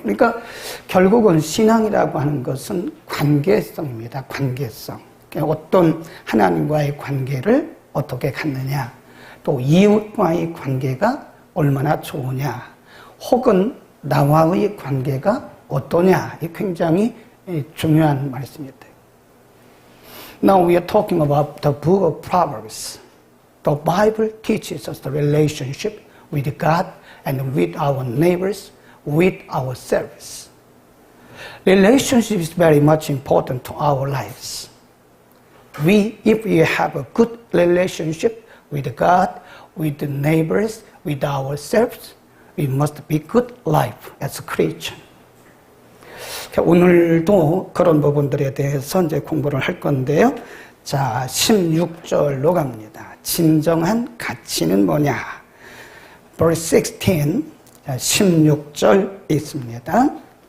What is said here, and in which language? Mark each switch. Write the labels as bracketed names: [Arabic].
[Korean] 그러니까 결국은 신앙이라고 하는 것은 관계성입니다. 관계성. 어떤 하나님과의 관계를 어떻게 갖느냐, 또 이웃과의 관계가 얼마나 좋으냐, 혹은 나와의 관계가 어떠냐, 이 굉장히 중요한 말씀입니다. [English] Now we are talking about the book of Proverbs. The Bible teaches us the relationship with God and with our neighbors, with ourselves. Relationship is very much important to our lives. If we have a good relationship with God, with the neighbors, with ourselves, we must be good life as a Christian. [Korean] 오늘도 그런 부분들에 대해서 이제 공부를 할 건데요. 자, 16절로 갑니다. 진정한 가치는 뭐냐? [English] Verse 16, [Korean] 16절 있습니다.